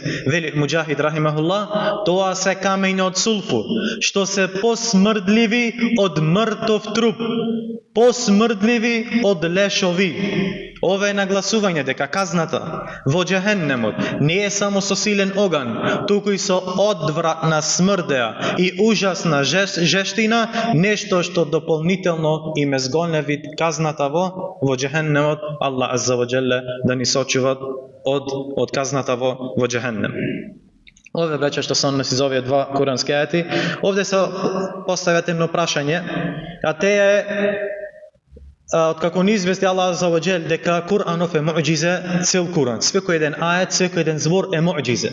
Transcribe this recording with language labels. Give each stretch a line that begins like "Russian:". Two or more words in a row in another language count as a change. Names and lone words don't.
Macedonian: Вели Муџахид рахимахуллах: тоа се камења од сулфур што се посмрдливи од мртов труп, посмрдливи од лешови. Ова е нагласување дека казната во џаханнемот не е само со силен оган, туку и со одвратна смрдеа и ужасна жештина, нешто што дополнително им е зголеви казната во џаханнемот. Аллах
Arabic: عز وجل
Macedonian: да ни сочува од казната во џаханнем. Овде браќа што се односи за овие два курански ајати, овде се постават едно прашање, а те е откако ни извести Аллах
Arabic: عز وجل
Macedonian: дека Куранов е муџизе, цел Куран, секој еден ајет, секој еден збор е муџизе.